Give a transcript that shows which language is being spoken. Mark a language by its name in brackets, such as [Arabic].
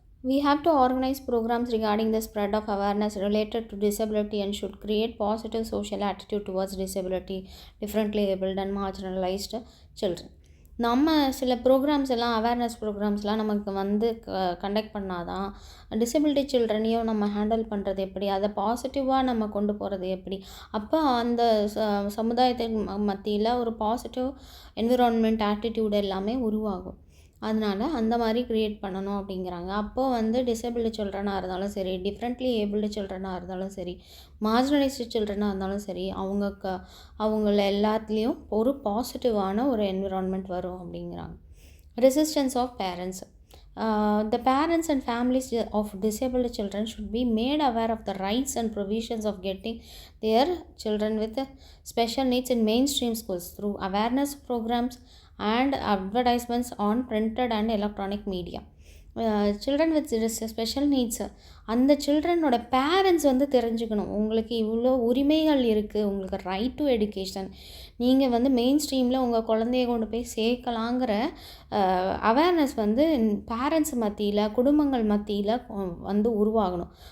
[English] We have to organize programs regarding the spread of awareness related to disability and should create positive social attitude towards disability, differently abled and marginalized children. [Tamil] நம்ம சில programs எல்லாம் awareness ப்ரோக்ராம்ஸ்லாம் நமக்கு conduct பண்ணாதான் disability சில்ட்ரனையும் நம்ம handle பண்ணுறது எப்படி, அதை பாசிட்டிவாக நம்ம கொண்டு போகிறது எப்படி, அப்போ அந்த சமுதாயத்தின் மத்தியில் ஒரு பாசிட்டிவ் என்விரான்மெண்ட் ஆட்டிடியூட் எல்லாமே உருவாகும். அதனால் அந்த மாதிரி க்ரியேட் பண்ணணும் அப்படிங்கிறாங்க. அப்போது டிசபிலிட்டி சில்ட்ரனாக இருந்தாலும் சரி, டிஃப்ரெண்ட்லி ஏபிள்டு சில்ட்ரனாக இருந்தாலும் சரி, மார்ஜினலைஸ்டு சில்ட்ரனாக இருந்தாலும் சரி, அவங்கள எல்லாத்துலேயும் ஒரு பாசிட்டிவான ஒரு என்விரான்மெண்ட் வரும் அப்படிங்கிறாங்க. [English] Resistance of parents. The parents and families of disabled children should be made aware of the rights and provisions of getting their children with special needs in mainstream schools through awareness programs and advertisements on printed and electronic media. [Tamil] Children with special needs அந்த சில்ட்ரனோட parents தெரிஞ்சுக்கணும். உங்களுக்கு இவ்வளோ உரிமைகள் இருக்குது, உங்களுக்கு right to education, நீங்கள் main ஸ்ட்ரீமில் உங்கள் குழந்தைய கொண்டு போய் சேர்க்கலாங்கிற அவேர்னஸ் பேரண்ட்ஸ் மத்தியில், குடும்பங்கள் மத்தியில் உருவாகணும்.